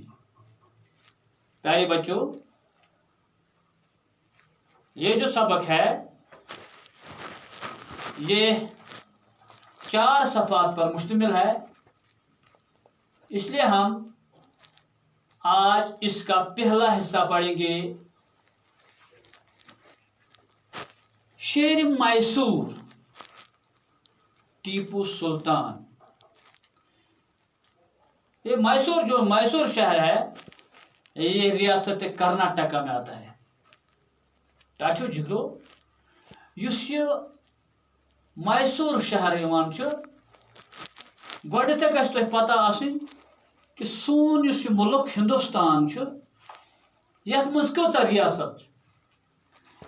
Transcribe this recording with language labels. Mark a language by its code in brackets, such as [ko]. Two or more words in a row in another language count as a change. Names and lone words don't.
[ur] پیارے بچوں، یہ جو سبق ہے یہ 4 صفحات پر مشتمل ہے، اس لیے ہم آج اس کا پہلا حصہ پڑھیں گے، شیر میسور ٹیپو سلطان۔ یہ میسور شہر ہے، یہ ریاست کرناٹکا میں آتا ہے۔ [ks] ٹاٹو جگرو یس یہ میسور شہر ایوان چھ، گۄڈنیتھے گژھِ تۄہہِ پتہ آسٕنۍ کہ سون یُس یہ ملک ہندوستان چھ، یتھ منٛز کۭژاہ ریاست چھ؟